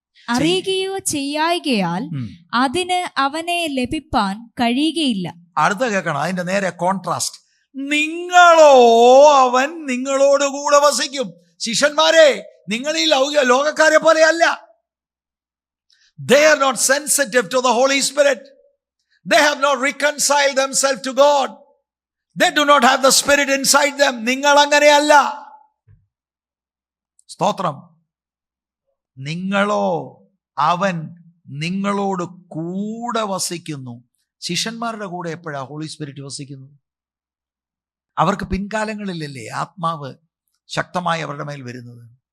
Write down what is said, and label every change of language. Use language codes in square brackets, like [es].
[ml] അറിയുകയോ ചെയ്യായികയാൽ അതിന് അവനെ ലഭിപ്പാൻ കഴിയുകയില്ല. അടുത്ത കേൾക്കണം, അതിന്റെ നേരെ കോൺട്രാസ്റ്റ്. നിങ്ങളോ അവൻ നിങ്ങളോട് കൂടെ വസിക്കും. ശിഷ്യന്മാരെ, നിങ്ങൾ ഈ ലോകക്കാരെ പോലെയല്ല. [en] They are not sensitive to the Holy Spirit. They have not reconciled themselves to God. They do not have the Spirit inside them. [ml] നിങ്ങൾ അങ്ങനെയല്ല. സ്തോത്രം. നിങ്ങളോ അവൻ നിങ്ങളോട് കൂടെ വസിക്കുന്നു. ശിഷ്യന്മാരുടെ കൂടെ എപ്പോഴാ ഹോളി സ്പിരിറ്റ് വസിക്കുന്നത്? അവർക്ക് പിൻകാലങ്ങളിലല്ലേ ആത്മാവ് ശക്തമായി അവരുടെ മേൽ വരുന്നത്.